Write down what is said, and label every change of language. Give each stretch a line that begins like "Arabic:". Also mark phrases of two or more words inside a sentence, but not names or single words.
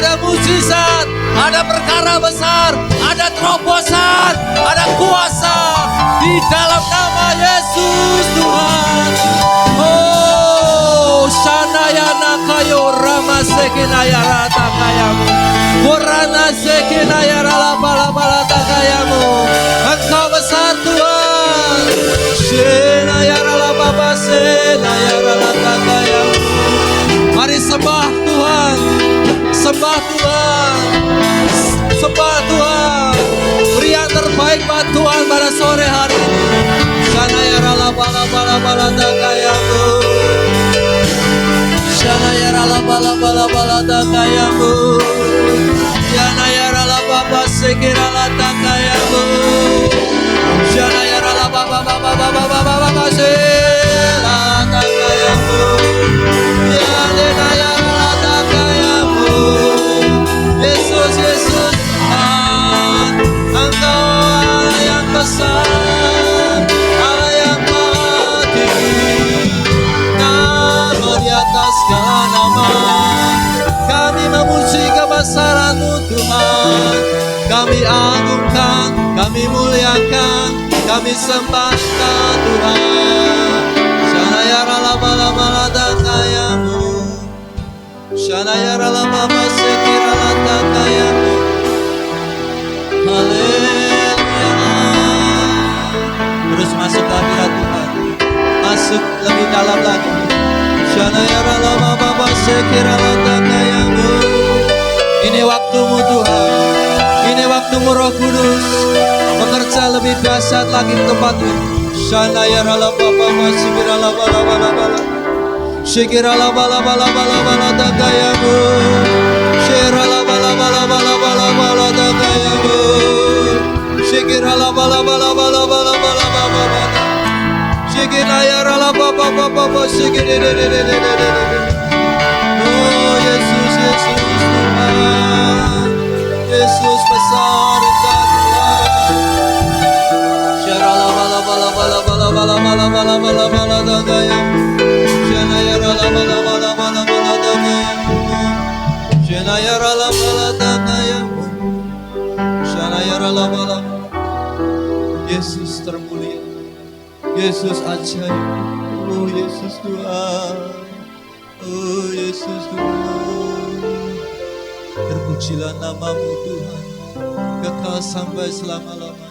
Indonesian: mujizat, ada perkara besar, ada terobosan, ada kuasa di dalam nama Yesus Tuhan. Oh, Shanayana kayo Rama Sekinaya Rata kayamu, Borana Sekinaya Rala Bala Bala kayamu. Engkau besar Tuhan. Shenaya Rala Baba Senaya Rala kayamu. Mari sembah Tuhan, sembah Tuhan, sembah Tuhan. Beri yang terbaik buat Tuhan pada sore hari ini. Shanaya Rala Bala Bala Bala kayamu. Shanaya Rala Bala Bala Bala kayamu. Shanaya Rala Baba Sekirala kayamu. Shanaya Rala Baba Baba Baba Baba Baba Sekirala kayamu. Shanaya Rala kayamu. Yesus Yesus Tuhan, Engkau Allah yang besar, Allah yang maha tinggi. Nama di atas segala nama, kami memuji kebesaran-Mu Tuhan. Kami agungkan, kami muliakan, kami sembahkan Tuhan. Shanaya Rala Bala Bala kayamu. Shanaya Rala Baba Sekirala kayamu. Haleluya. Terus masuk ke hadirat Tuhan, masuk lebih dalam lagi. Shanaya Rala Baba Sekirala kayamu. Ini waktumu Tuhan, ini waktumu Roh Kudus bekerja lebih dahsyat lagi di tempat ini. Shanaya Rala Baba Sekirala Bala Bala Bala. Shikirala Bala Bala Bala Bala kayamu. Shirala Bala Bala Bala Bala Bala kayamu. Shikirala Bala Bala Bala Bala Bala Bala. Shikiraya Rala Baba Baba Shikirere. Oh Yesus Yesus Tuhan, Yesus besar Engkau Tuhan. Shirala Bala Bala Bala Bala Bala Bala Bala Bala Bala kayamu. Shanaya Rala Bala Bala Bala Bala kayamu. Shanaya Rala Bala kayamu. Shanaya Rala Bala. Yesus termulia, Yesus ajaib. Oh Yesus Tuhan, oh Yesus Tuhan. Terpujilah nama-Mu Tuhan, kekal sampai selama-lamanya.